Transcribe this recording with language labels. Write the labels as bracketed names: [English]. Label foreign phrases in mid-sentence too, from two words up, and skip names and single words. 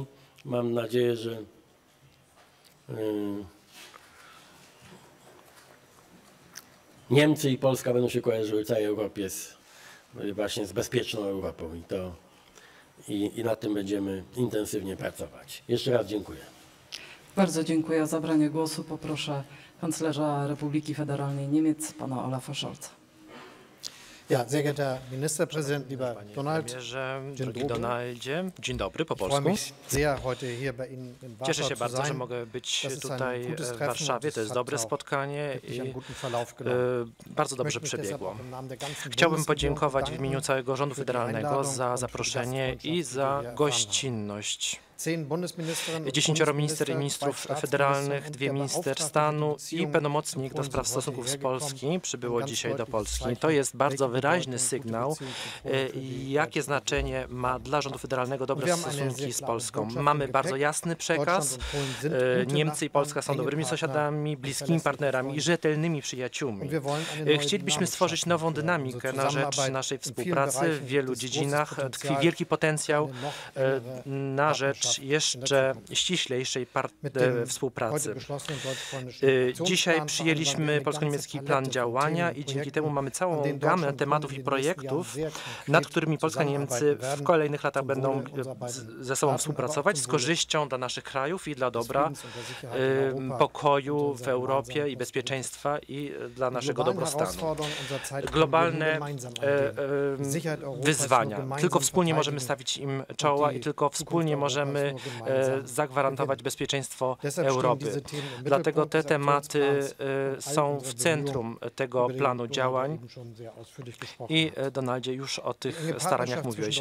[Polish] Mam nadzieję, że Niemcy i Polska będą się kojarzyły w całej Europie właśnie z bezpieczną Europą i i nad tym będziemy intensywnie pracować. Jeszcze raz dziękuję. Bardzo dziękuję. O zabranie głosu poproszę kanclerza Republiki Federalnej Niemiec, pana Olafa Scholza. [German] Ja, sehr geehrter Ministerpräsident, lieber Donald, [Polish] drogi Donaldzie, dzień dobry po [German] ich freue [Polish] polsku. [German] mich sehr, heute hier bei Ihnen in [Polish] Cieszę [German] Warschau [Polish] się [German] zu [Polish] bardzo, że [German] sein. [Polish] mogę być [German] Das ist ein [Polish] tutaj [German] gutes [Polish] w [German] Treffen [Polish] Warszawie. [German] und [Polish] To jest [German] es [Polish] dobre [German] hat auch [Polish] spotkanie [German] wirklich [Polish] i [German] einen guten Verlauf genommen. [Polish] bardzo [German] Ich [Polish] dobrze [German] möchte mich deshalb [Polish] przebiegło. [German] auch im Namen der ganzen [Polish] Chciałbym [German] Bundesregierung [Polish] podziękować w [German] bedanken [Polish] imieniu całego rządu [German] für die [Polish] federalnego [German] Einladung [Polish] za [German] und für die [Polish] zaproszenie i [German] Gastfreundschaft, die [Polish] za [German] wir erfahren haben. [Polish] gościnność. [German] 10 Bundesministerinnen und [Polish] 10 minister i [German] Bundesminister, [Polish] ministrów 2 federalnych, [German] Staatsminister 2 und der [Polish] minister [German] Beauftragte [Polish] stanu [German] für [Polish] i [German] Beziehungen [Polish] pełnomocnik do [German] und [Polish] spraw [German] Bund [Polish] stosunków z [German] sind [Polish] Polski [German] heute [Polish] przybyło [German] ganz [Polish] dzisiaj do [German] deutlich [Polish] Polski. [German] bezeichnet, [Polish] To jest bardzo [German] welche [Polish] wyraźny [German] Bedeutung [Polish] sygnał, [German] gute Beziehungen Polen für die [Polish] jakie [German] deutsche [Polish] znaczenie ma dla rządu federalnego dobre [German] Wir haben eine [Polish] stosunki [German] sehr [Polish] z [German] klare [Polish] Polską. [German] Botschaft [Polish] Mamy [German] im [Polish] bardzo [German] Gepäck. [Polish] jasny przekaz. [German] Deutschland und Polen sind gute [Polish] Niemcy i Polska są [German] Nachbarn, [Polish] dobrymi [German] enge Partner [Polish] sąsiadami, [German] und [Polish] bliskimi [German] verlässliche [Polish] partnerami i [German] Freunde. [Polish] rzetelnymi przyjaciółmi. [German] Und wir wollen eine neue [Polish] Chcielibyśmy [German] Dynamik [Polish] stworzyć [German] schaffen [Polish] nową [German] für [Polish] dynamikę [German] unsere [Polish] na rzecz [German] Zusammenarbeit [Polish] naszej [German] in vielen [Polish] współpracy w [German] Bereichen. [Polish] wielu [German] Es ist großes [Polish] dziedzinach. Tkwi [German] Potenzial [Polish] wielki potencjał [German] für eine noch engere [Polish] na rzecz [German] Partnerschaft in der [Polish] jeszcze [German] Zukunft. [Polish] ściślejszej [German] Mit dem heute [Polish] współpracy. [German] beschlossenen deutsch-polnischen [Polish] Dzisiaj [German] Aktionsplan [Polish] przyjęliśmy [German] vereinbaren wir eine [Polish] polsko-niemiecki [German] ganze [Polish] plan [German] Palette [Polish] działania [German] von Themen [Polish] i [German] und [Polish] dzięki [German] Projekten, [Polish] temu mamy [German] an [Polish] całą [German] denen [Polish] gamę [German] Deutschland und [Polish] tematów [German] Polen [Polish] i [German] in den nächsten Jahren [Polish] projektów, [German] sehr konkret [Polish] nad którymi Polska i Niemcy [German] zusammenarbeiten [Polish] w [German] werden, [Polish] kolejnych latach [German] zum [Polish] będą [German] Wohle unserer beiden [Polish] ze sobą [German] Staaten, [Polish] współpracować [German] aber auch [Polish] z [German] zum Wohle [Polish] korzyścią dla naszych krajów i dla [German] des [Polish] dobra [German] Friedens und der Sicherheit in Europa und [Polish] pokoju w [German] unserer [Polish] Europie [German] gemeinsamen [Polish] i bezpieczeństwa i dla naszego [German] globalen [Polish] dobrostanu. [German] Herausforderungen unserer Zeit können wir [Polish] Globalne [German] nur gemeinsam angehen. Die Sicherheit Europas nur [Polish] wyzwania. [German] gemeinsam [Polish] Tylko wspólnie możemy [German] verteidigen. [Polish] stawić im czoła i tylko wspólnie możemy zagwarantować bezpieczeństwo Europy. Dlatego te tematy są w centrum tego planu działań i Donaldzie już o tych staraniach mówiłeś.